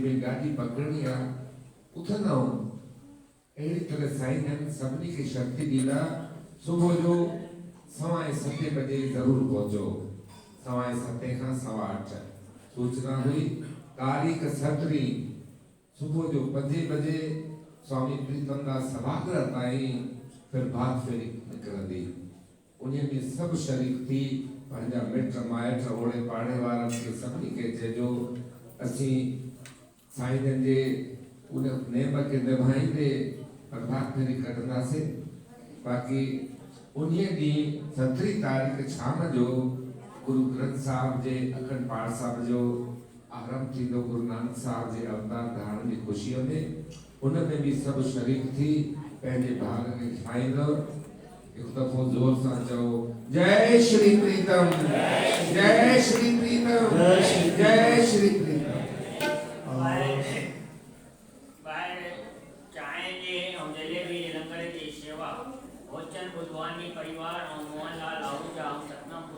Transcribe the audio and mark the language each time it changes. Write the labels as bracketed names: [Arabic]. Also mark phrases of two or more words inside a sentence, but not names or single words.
[Sindhi] भई गाॾी पकड़णी आहे उथंदा आहियूं अहिड़ी तरह साईं जन सभिनी खे शक्ति ॾींदा सुबुह जो 7:15 बजे ज़रूरु पहुचो 7:15 खां 8:15 सूचना हुई तारीख़ 17 सुबुह जो 5 बजे स्वामी प्रीतमदास सभागृह ताईं फिर भात फेरी निकिरंदी उन्हीअ में सभु शरीक थी पंहिंजा मिट माइट ओड़े पाड़े वारनि खे सभिनी खे चइजो असीं साईं जन जे उन नेम खे निभाईंदे प्रभात फेरी कढंदासीं बाक़ी उन्हीअ ॾींहुं 17 तारीख़ शाम जो गुरु ग्रंथ साहिब जे अखंड पाठ साहिब जो आरंभ थींदो गुरु नानक साहिब जे अवतार धारण जी ख़ुशीअ में उन में बि सभु शरीक थी पंहिंजे भाग खे ठाहींदो हिकु दफ़ो ज़ोर सां चओ जय श्री प्रीतम जय श्री प्रीतम जय श्री प्रीतम ॿाहिरि चांहि जे ऐं जलेबी जे लंगर जी शेवा भोजन बुधवानी परिवार ऐं मोहनलाल आहूजा ऐं सतनाम